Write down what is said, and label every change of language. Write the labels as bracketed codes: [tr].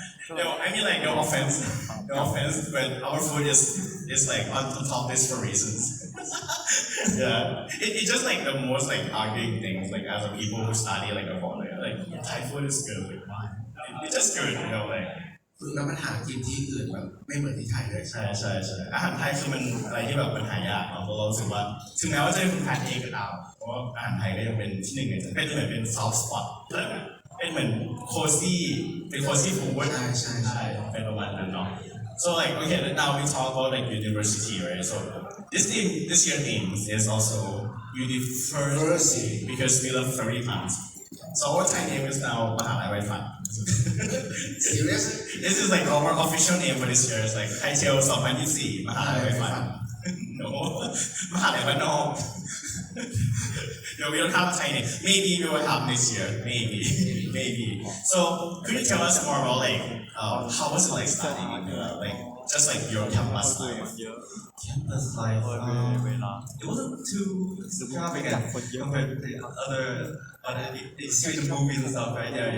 [en] No, I mean like no offense, but our food is like on top list for reasons. Yeah, it's just like the most like arguing things like as a people who study like abroad, like Thai food is good, like it's just good, you know, like. [th] คือแล้วมันหากินที่อื่นแบบไม่เหมือนที่ไทยเลย ใช่อาหารไทยคือมันอะไรที่แบบมันหายากเนาะเพราะเรารู้สึกว่าถึงแม้ว่าจะเป็นคนไทยเองก็ตามเพราะว่าอาหารไทยก็ยังเป็นที่หนึ่งเป็นเหมือนเป็นซอฟต์สปอตเป็นเหมือนโคซี่ฟู้ดใช่เป็นประมาณนั้นเนาะ [en] so like okay now we talk about like university right so this year name is also university because we love furry plants so our Thai name is now [th] มหาลัยไวฟัน [en] serious This is like our official name for this year. It's like Thaitails 2024 มหาลัยไวฟัน No มหาลัยบ้านนอก No, we don't have a Thai name. Maybe we will have this year. Maybe. So could you tell us more about like how was it like studying like just like your campus life? Campus life. It wasn't too extravagant compared to the other you see the movies and stuff, right? Yeah.